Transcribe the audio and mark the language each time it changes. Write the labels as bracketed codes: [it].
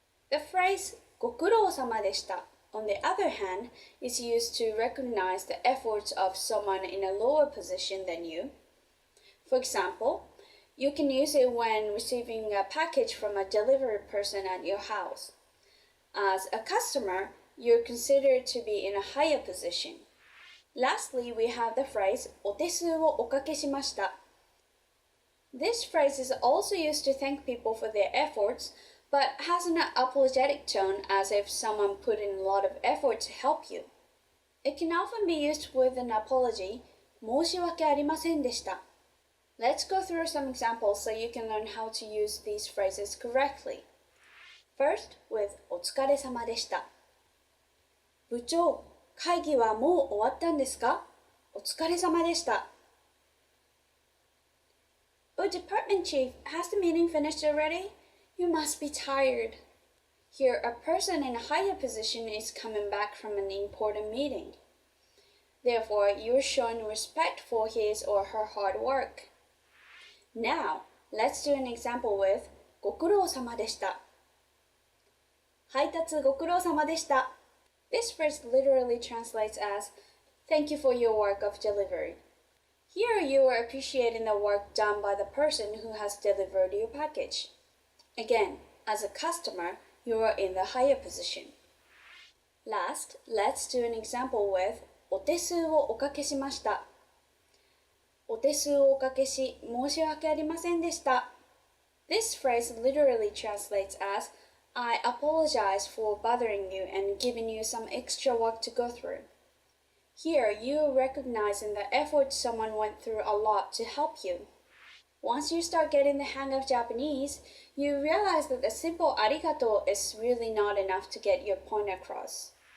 [en] The phrase ご苦労様でした on the other hand, is used to recognize the efforts of someone in a lower position than you. For example, you can use it when receiving a package from a delivery person at your house. As a customer, you're considered to be in a higher position. Lastly, we have the phrase お手数をおかけしました. This phrase is also used to thank people for their efforts, but has an apologetic tone as if someone put in a lot of effort to help you. It can often be used with an apology, 申し訳ありませんでした. Let's go through some examples so you can learn how to use these phrases correctly. First, with [ja] お疲れ様でした.部長、会議はもう終わったんですか? お疲れ様でした. [en] Oh, department chief, has the meeting finished already? You must be tired. Here, a person in a higher position is coming back from an important meeting. Therefore, you're showing respect for his or her hard work. Now, let's do an example with ご苦労様でした. [ja] 配達ご苦労様でした. [en] This phrase literally translates as, thank you for your work of delivery. Here, you are appreciating the work done by the person who has delivered your package. Again, as a customer, you are in the higher position. Last, let's do an example with お手数をおかけしました. [ja] お手数をおかけし、申し訳ありませんでした. [en] This phrase literally translates as, I apologize for bothering you and giving you some extra work to go through. Here, you are recognizing the effort someone went through a lot to help you. Once you start getting the hang of Japanese, you realize that the simple arigato is really not enough to get your point across.